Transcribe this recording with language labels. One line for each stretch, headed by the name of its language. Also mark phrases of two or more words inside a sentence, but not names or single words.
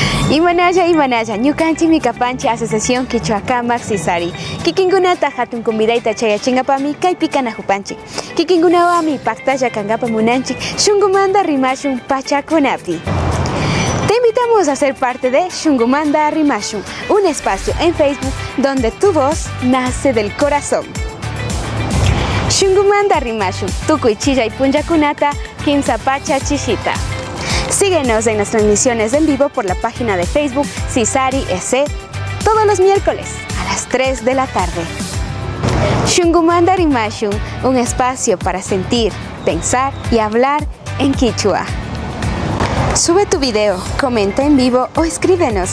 Quechua: Imanalla, ñukanchik Mikapanchi Asociación Quichuacamaq Sisari. Kikinkunata hatun convidayta chayachingapami kaypi kanahupanchik. Kikinkunawami paqtalla kankapa munanchik shunqumanta rimashun pachakunapi.
Spanish: Te invitamos a ser parte de Shunqumanta Rimashun, un espacio en Facebook donde tu voz nace del corazón.
Quechua: Shunqumanta Rimashun, tukuy chillay punllakunata kimsa pacha chishita.
Spanish: Síguenos en las transmisiones en vivo por la página de Facebook Sisari SC todos los miércoles a las 3 de la tarde. Shunqumanta Rimashun, un espacio para sentir, pensar y hablar en quichua. Sube tu video, comenta en vivo o escríbenos.